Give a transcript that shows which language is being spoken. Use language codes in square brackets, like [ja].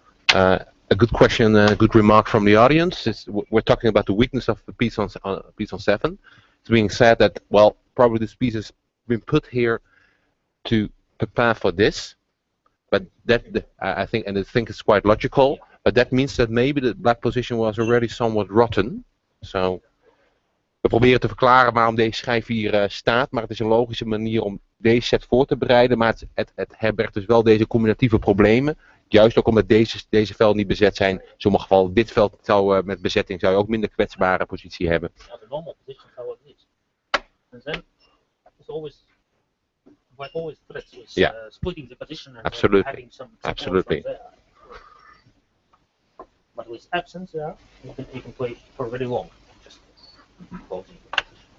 [en] A good question, a good remark from the audience is we're talking about the weakness of the piece on 7. It's being said that, well, probably this piece has been put here to prepare for this, but that I think it's quite logical. But that means that maybe the black position was already somewhat rotten. [nl] So we proberen te verklaren waarom deze schijf hier staat, maar het is een logische manier om deze set voor te bereiden. Maar het herbergt dus wel deze combinatieve problemen. Juist ook omdat deze velden niet bezet zijn. In sommige gevallen, dit veld zou met bezetting zou je ook minder kwetsbare positie hebben. Ja, de [en] normal position [nl] zou het niet. [en] And then it's always threats with splitting the position and having some support from there. But with absence, you can play for very long. Just holding the position.